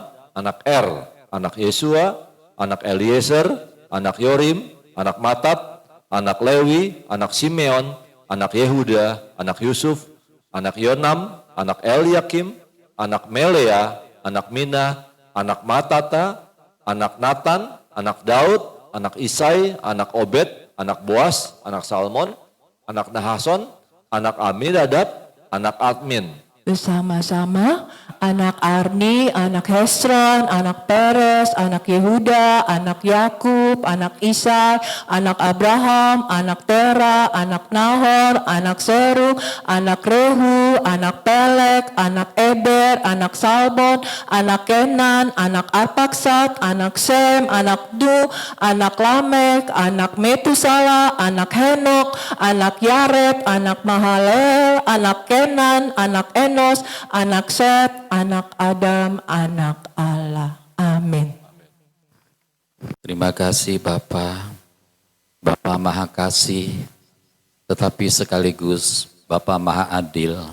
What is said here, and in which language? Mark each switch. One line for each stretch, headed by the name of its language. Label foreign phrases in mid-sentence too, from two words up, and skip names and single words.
Indonesian: anak anak Yesua, anak Eliezer, anak Yorim, anak Matat, anak Lewi, anak Simeon, anak Yehuda, anak Yusuf, anak Yonam, anak Eliakim, anak Melea, anak Mina, anak Matata, anak Natan, anak Daud, anak Isai, anak Obed, anak Boas, anak Salmon, anak Nahason, anak Aminadab, anak Admin. bersama-sama anak Arni, anak Hesron, anak Peres, anak Yehuda, anak Yakub, anak Isai, anak Abraham, anak Tera, anak Nahor, anak Serug, anak Rehu, anak Pelek, anak Eber, anak Salmon, anak Kenan, anak Arpaksad, anak Sem, anak Du, anak Lamek, anak Metusala, anak Henok, anak Yared, anak Mahalel, anak Kenan, anak Enos, anak Set, anak Adam, anak Allah. Amin. Terima kasih Bapa, Bapa Maha Kasih, tetapi sekaligus Bapa Maha Adil.